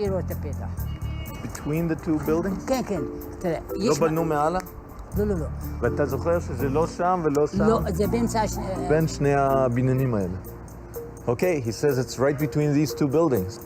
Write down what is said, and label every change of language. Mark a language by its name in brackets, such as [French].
[English] Between the two buildings? [Hebrew] כן, כן. תראה, לא בנו מעלה? לא, לא, לא. ואתה זוכר שזה לא שם ולא שם? לא, זה באמצע... בין שני הבניינים האלה. [English] Okay, he says it's right between these two buildings.